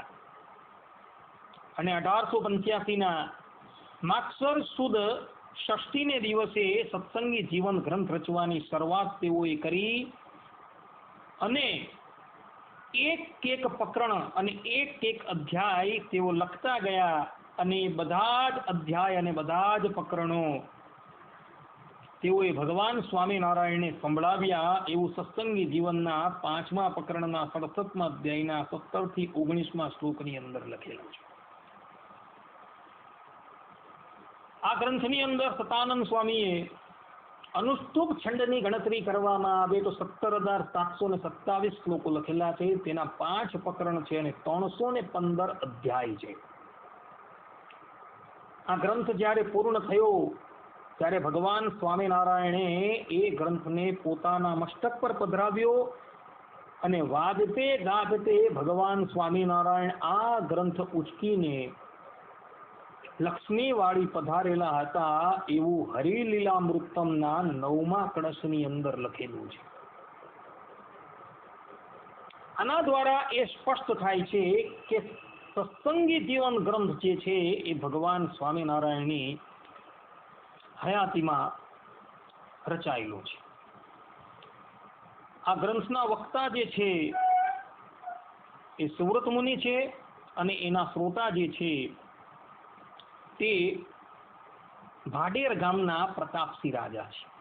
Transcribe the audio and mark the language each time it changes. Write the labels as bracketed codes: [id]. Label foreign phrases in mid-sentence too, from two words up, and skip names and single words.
[gu] અને 1885ના માગસર સુદ ષષ્ઠીને દિવસે સત્સંગી જીવન ગ્રંથ રચવાની શરૂઆત તેઓએ કરી અને એક પ્રકરણ અને એક અધ્યાય તેઓ લખતા ગયા અને બધા જ અધ્યાય અને બધા જ પ્રકરણો તેઓએ ભગવાન સ્વામિનારાયણને સંભળાવ્યા। એવું સત્સંગી જીવનના 5મા પ્રકરણના 67મા અધ્યાયના 17-19 શ્લોકની અંદર લખેલું છે। આ ગ્રંથની અંદર સતાનંદ સ્વામીએ અનુષ્ટુપ છંદની ગણતરી કરવામાં આવે તો 17,727 શ્લોકો લખેલા છે। તેના 5 પ્રકરણ છે અને 315 અધ્યાય છે। આ ગ્રંથ જ્યારે પૂર્ણ થયો ત્યારે ભગવાન સ્વામીનારાયણે એ ગ્રંથને પોતાના મસ્તક પર પધરાવ્યો અને વાજતે ગાજતે ભગવાન સ્વામીનારાયણ આ ગ્રંથ ઉચકીને લક્ષ્મીવાડી પધારેલા હતા એવું હરિલીલામૃતમના 9મા કળશની અંદર લખેલું છે। આના દ્વારા એ સ્પષ્ટ થાય છે કે સત્સંગી જીવન ગ્રંથ જે છે એ ભગવાન સ્વામીનારાયણની હયાતીમાં રચાયેલો છે। આ ગ્રંથના વક્તા જે છે એ સુવ્રત મુનિ છે અને એના શ્રોતા જે છે તે ભાડેર ગામના પ્રતાપસિંહ રાજા છે।